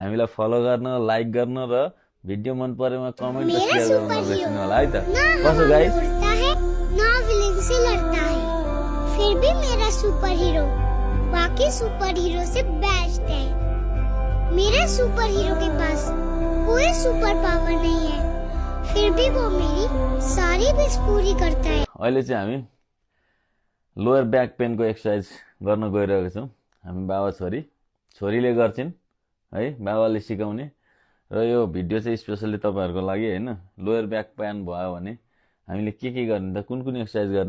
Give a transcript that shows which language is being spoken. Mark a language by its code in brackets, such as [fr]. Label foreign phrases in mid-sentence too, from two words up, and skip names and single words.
[ne] हामीलाई फलो गर्न, लाइक गर्न र भिडियो मन परेमा कमेन्ट र शेयर गर्न नबिर्सनु होला है त। कसो गाइस? [hi] ना विलेन से लड़ता है, फिर भी मेरा [en] super hero [hi] बाकी [en] super hero [hi] से बेस्ट है। मेरे [en] super hero [hi] के पास कोई [en] super power [hi] नहीं है, फिर भी वो मेरी सारी विश पूरी करता है। [ne] अहिले चाहिँ हामी [en] lower back painको exercise [ne] गर्न गइरहेको छौँ। हामी बाबा छोरीले गर्छिन् है, बाबाले सिकाउने। र यो भिडियो चाहिँ स्पेसली तपाईँहरूको लागि होइन। [en] lower back pain [ne] भयो भने हामीले के गर्ने त, कुन एक्सरसाइज गर्ने?